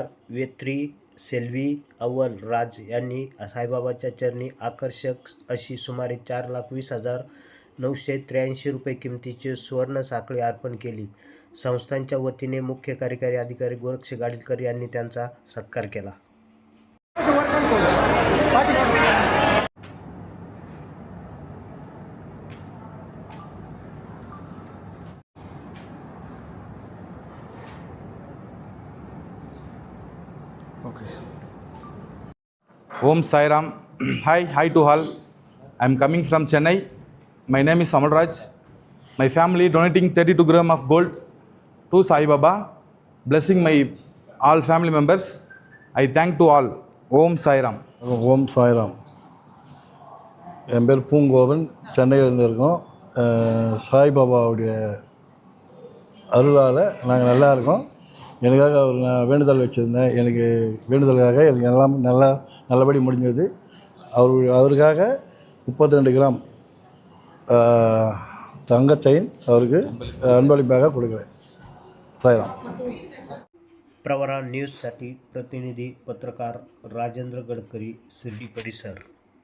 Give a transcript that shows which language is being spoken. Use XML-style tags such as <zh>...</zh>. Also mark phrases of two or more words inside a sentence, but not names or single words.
<mr>वेत्री सेल्वी अव्वल राज यांनी साईबाबाच्या चरणी आकर्षक अशी सुमारे 4,20,983 रुपये किमतीची सुवर्ण साखळी अर्पण केली। संस्थांच्या वतीने मुख्य कार्यकारी अधिकारी गोरक्ष गाडीलकर यांनी त्यांचा सत्कार केला।</mr> <en>Okay. Om Sai Ram. Hi to all. I am coming from Chennai. My name is Amal Raj. My family donating 32 grams of gold to Sai Baba, blessing my all family members. I thank to all. Om Sai Ram.</en> <ta>ஓம் சாய்ராம். என் பேர் பூங்கோவன், சென்னையிலேருந்து இருக்கோம். சாய்பாபாவுடைய அருளால் நாங்கள் நல்லா இருக்கோம். எனக்காக அவர் நான் வேண்டுதல் வச்சுருந்தேன். எனக்கு வேண்டுதலுக்காக எனக்கு எல்லாம் நல்லபடி முடிஞ்சது. அவருக்காக 32 கிராம் தங்க செயின் அவருக்கு அன்பளிப்பாக கொடுக்குறேன். சாய்ராம்.</ta> <mr>प्रवरा न्यूजसाठी प्रतिनिधी पत्रकार राजेंद्र गडकरी, शिर्डी परिसर।</mr>